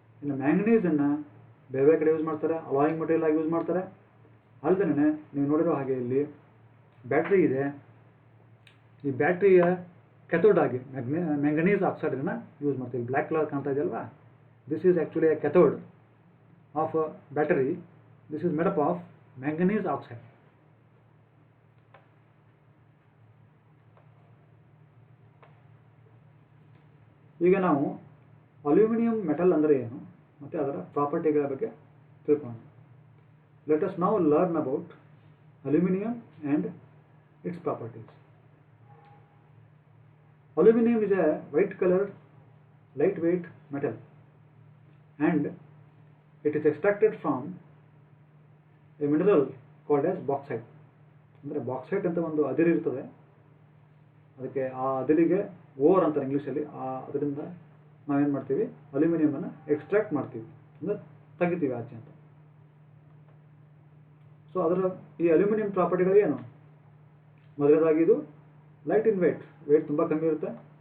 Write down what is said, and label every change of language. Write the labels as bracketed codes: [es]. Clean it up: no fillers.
[kn] ಇನ್ನು ಮ್ಯಾಂಗನೀಸನ್ನು ಬೇರೆ ಬೇರೆ ಕಡೆ ಯೂಸ್ ಮಾಡ್ತಾರೆ, ಅಲಾಯಿಂಗ್ ಮಟೀರಿಯಲ್ ಆಗಿ ಯೂಸ್ ಮಾಡ್ತಾರೆ. ಅಲ್ಲದೇ ನೀವು ನೋಡಿರೋ ಹಾಗೆ ಇಲ್ಲಿ ಬ್ಯಾಟ್ರಿ ಇದೆ. ಈ ಬ್ಯಾಟ್ರಿಯ ಕೆಥೋಡ್ ಆಗಿ ಮ್ಯಾಂಗನೀಸ್ ಆಕ್ಸೈಡನ್ನು ಯೂಸ್ ಮಾಡ್ತೀವಿ. ಬ್ಲ್ಯಾಕ್ ಕಲರ್ ಕಾಣ್ತಾ ಇದೆಯಲ್ವಾ, [en] this is actually a cathode of a battery. This is made up of manganese oxide. [kn] ಈಗ ನಾವು ಅಲ್ಯೂಮಿನಿಯಂ ಮೆಟಲ್ ಅಂದರೆ ಏನು ಮತ್ತು ಅದರ ಪ್ರಾಪರ್ಟಿಗಳ ಬಗ್ಗೆ ತಿಳ್ಕೊಳ್ಳೋಣ. [en] Let us now learn about aluminum and its properties. Aluminum is a white colored lightweight metal and it is extracted from a mineral called as bauxite. [kn] ಅಂದರೆ bauxite ಅಂತ ಒಂದು ಅದಿರು ಇರ್ತದೆ, ಅದಕ್ಕೆ ಆ ಅದಿರಿಗೆ ಓರ್ ಅಂತಾರೆ ಇಂಗ್ಲೀಷಲ್ಲಿ. ಅದರಿಂದ ನಾವೇನು ಮಾಡ್ತೀವಿ, ಅಲ್ಯೂಮಿನಿಯಮನ್ನು ಎಕ್ಸ್ಟ್ರಾಕ್ಟ್ ಮಾಡ್ತೀವಿ, ಅಂದರೆ ತೆಗಿತೀವಿ ಆಚೆ ಅಂತ. ಸೊ ಅದರ ಈ ಅಲ್ಯೂಮಿನಿಯಂ ಪ್ರಾಪರ್ಟಿಗಳು ಏನು? ಮೊದಲನೇದಾಗಿ ಇದು ಲೈಟ್ ಇನ್ ವೇಟ್ ತುಂಬ ಕಮ್ಮಿ ಇರುತ್ತೆ.